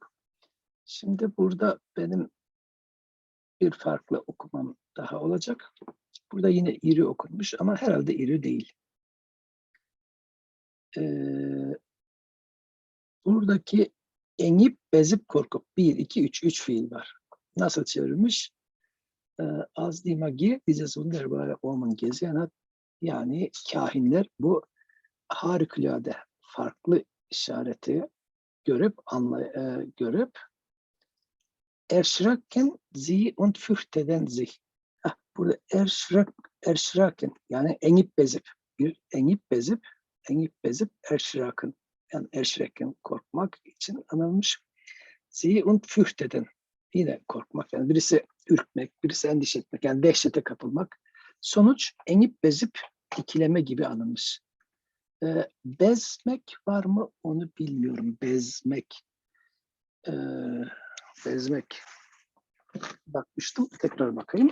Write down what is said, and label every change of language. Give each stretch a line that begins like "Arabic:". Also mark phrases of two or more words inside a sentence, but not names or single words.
Turkish: Şimdi burada benim bir farklı okumam daha olacak. Burada yine iri okunmuş ama herhalde iri değil. Buradaki
Old Turkish: engip bezip korkup
Turkish: 1, 2, 3 fiil var. Nasıl çevirmiş?
German: Az die Magie, dieses wunderbare Omen gesehen,
Turkish: yani kahinler bu harikulade farklı işareti görüp
German: erschrecken sie und fürchteten sich.
Turkish: Burada erschrecken yani
Old Turkish: engip bezip
Turkish: erschrecken yani erschrecken korkmak için anılmış.
German: Sie und fürchteten
Turkish: yine korkmak yani birisi ürkmek, birisi endişe etmek yani dehşete kapılmak. Sonuç
Old Turkish: engip bezip
Turkish: ikileme gibi anılmış. Bezmek var mı onu bilmiyorum. Bezmek. Bakmıştım. Tekrar bakayım.